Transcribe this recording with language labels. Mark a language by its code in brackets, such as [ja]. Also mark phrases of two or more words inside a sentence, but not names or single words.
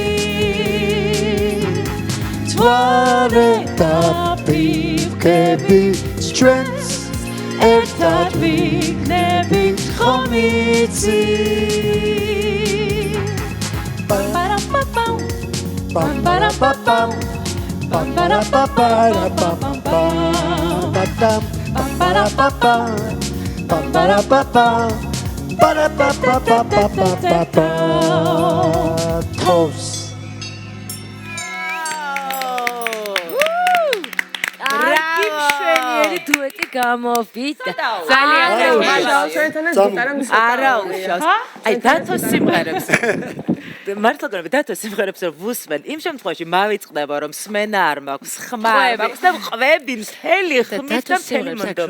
[ka] თვარე დაფიფქები ჩვენს ერთად ვიქნებით ხომ იცი პამპარაპაპამ პამპარაპაპამ პამპარაპაპარაპაპამ პამპარაპაპამ პამპარაპაპამ Ba-da-ba-ba-ba-ba-ba-ba Toast Arki მშვენიერი დუეტი გამოვიდა. ძალიან არა უშავს. აი დათოს სიმღერებს. მართლა გქონდა დათოს სიმღერებს რომ ვუსმენ. იმ შემთხვევაში მავიწყდება რომ სმენა არ მაქვს, ხმა მაქვს და ყვები მთელი ხმით და მთელი მონდომები.